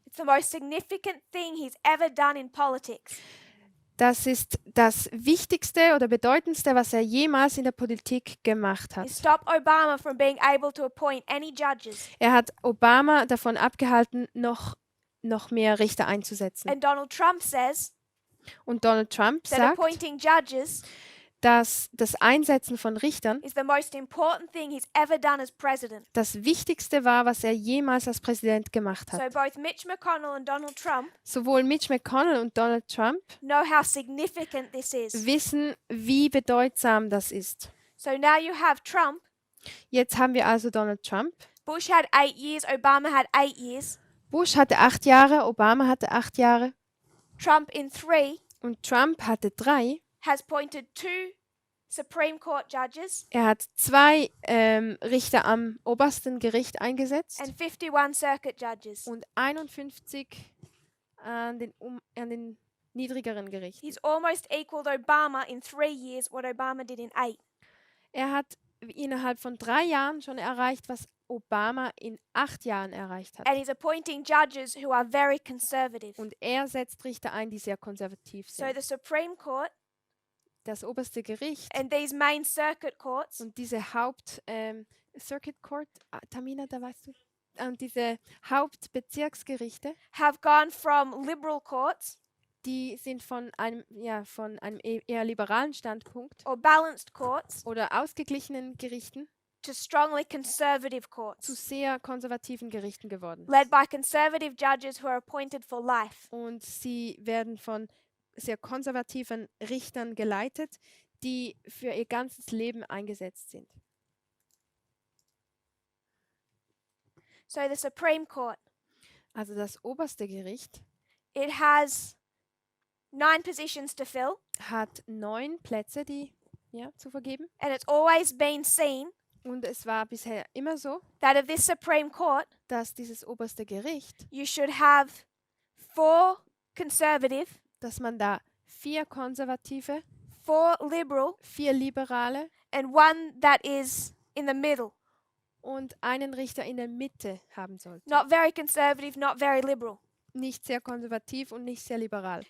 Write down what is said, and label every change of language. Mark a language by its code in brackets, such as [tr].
[en] it's the most significant thing he's ever done in politics. [de] das ist das Wichtigste oder Bedeutendste, was er jemals in der Politik gemacht [en] He [de] hat. [en] stopped Obama from being able to appoint any judges. [de] Er hat Obama davon abgehalten, noch mehr Richter einzusetzen. [en] And Donald Trump says [de] Und Donald Trump [en] that [de] sagt, [en] appointing judges [de] dass das Einsetzen von Richtern [en] is the most important thing he's ever done as president. [de] das Wichtigste war, was er jemals als Präsident gemacht [en] So [de] hat. [en] both Mitch McConnell and Donald Trump [de] Sowohl Mitch McConnell und Donald Trump [en] know how significant this is. [de] wissen, wie bedeutsam das ist. [en] So now you have Trump. [de] Jetzt haben wir also Donald Trump. [en] Bush had 8 years, Obama had 8 years. [de] Bush hatte 8 Jahre, Obama hatte 8 Jahre [en] Trump in 3 [de] und Trump hatte 3. [en] has appointed 2 Supreme Court judges [de] Er hat 2 Richter am obersten Gericht eingesetzt [en] and 51 circuit judges. [de] und 51 an den niedrigeren Gerichten. [en] He's almost equaled Obama in 3 years what Obama did in 8. [de] Er hat innerhalb von 3 Jahren schon erreicht, was Obama in 8 Jahren erreicht hat. [en] And he's appointing judges who are very conservative. [de] Und er setzt Richter ein, die sehr konservativ [en] So [de] sind. [en] the Supreme Court [de] Das oberste Gericht [en] and these main circuit courts [de] und diese Circuit Court, Tamina, da weißt du, und diese Hauptbezirksgerichte, [en] have gone from liberal courts [de] die sind von einem eher liberalen Standpunkt [en] or balanced courts [de] oder ausgeglichenen Gerichten [en] to strongly conservative [de] zu [en] courts [de] sehr konservativen Gerichten geworden. [en] led by conservative judges who are appointed for life. [de] Und sie werden von sehr konservativen Richtern geleitet, die für ihr ganzes Leben eingesetzt sind. [en] So the Supreme Court, [de] Also das oberste Gericht [en] it has 9 positions to fill, [de] hat 9 Plätze, zu vergeben. [en] and it's always been seen [de] Und es war bisher immer so, [en] that of this Supreme Court, [de] dass dieses oberste Gericht, [en] you should have 4 conservative, [de] dass man da 4 Konservative, [en] 4 liberal, [de] 4 Liberale [en] and 1 that is in the middle. [de] und einen Richter in der Mitte haben sollte. [en] Not very conservative, not very liberal. [de] Nicht sehr konservativ und nicht sehr liberal.